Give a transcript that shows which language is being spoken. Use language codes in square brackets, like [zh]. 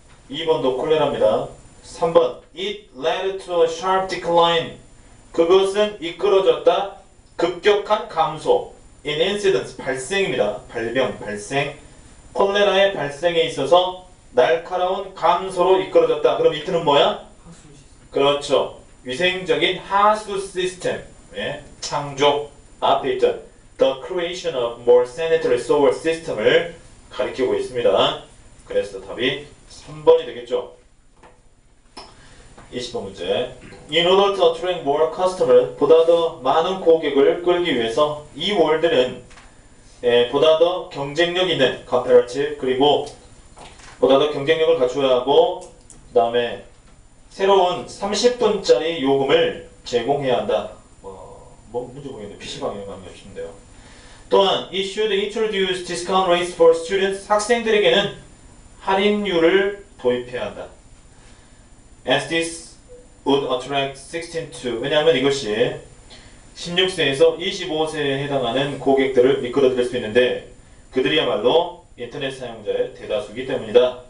[ko] 2번도 콜레라입니다. 3번 [en] It led to a sharp decline. [ko] 그것은 이끌어졌다. 급격한 감소. [en] In incidence, [ko] 발생입니다. 발생. 콜레라의 발생에 있어서 날카로운 감소로 이끌어졌다. 그럼 이트는 뭐야? 그렇죠. 위생적인 하수 시스템의 창조. 앞에 있던 [en] The creation of more sanitary sewer system을 [ko] 가리키고 있습니다. 그래서 답이 3번이 되겠죠. 20번 문제. [en] In order to attract more customers, [ko] 보다 더 많은 고객을 끌기 위해서 이 월드는 보다 더 경쟁력 있는 comparative, 그리고 보다 더 경쟁력을 갖춰야 하고, 그 다음에 새로운 30분짜리 요금을 제공해야 한다. 문제 보이는데 PC방에 가는 게 없는데요. 또한 [en] it should introduce discount rates for students. [ko] 학생들에게는 할인율을 도입해야 한다. [en] As this would attract 16 to, [ko] 왜냐하면 이것이 16세에서 25세에 해당하는 고객들을 이끌어들일 수 있는데 그들이야말로 인터넷 사용자의 대다수이기 때문이다.